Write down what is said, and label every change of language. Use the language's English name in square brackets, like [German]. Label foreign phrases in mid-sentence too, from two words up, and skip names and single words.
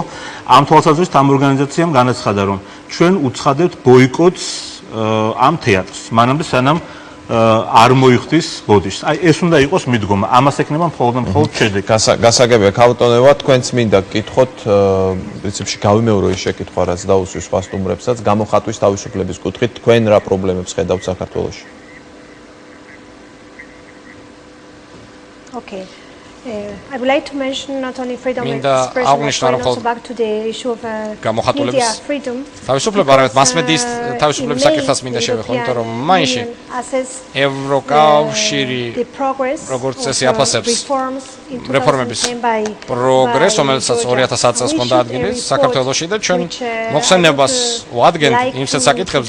[Georgian] ამ თვალსაზრისით ამ ორგანიზაციამ განაცხადა, რომ ჩვენ უცხადებთ ბოიკოტს ამ თეატრს, მანამდე სანამ არ მოიხდის ბოდიშს. აი ეს უნდა იყოს მიდგომა. ამას ექნება მხოლოდ შედეგი. გასაგებია, ქავტონევა, თქვენც მინდა გკითხოთ, პრინციპში გავიმეორო ის შეკითხვა, რაც დაუსვეს სხვა სტუმრებსაც, გამოხატვის თავისუფლების კუთხით, თქვენ რა პრობლემებს ხედავთ საქართველოში? [English] Okay. I would like to mention not only freedom of expression, but also back to the issue of media freedom. [Georgian] თავისუფლება, არამედ მასმედიის თავისუფლების საკითხსაც მინდა შევეხო, იმიტომ რომ მაინში ევროკავშირი როგორც წესი აფასებს რეფორმების პროგრესს, რომელსაც 2010 წელს ჰქონდა ადგილი საქართველოში და ჩვენ მოხსენებას ვადგენთ იმ საკითხებზე.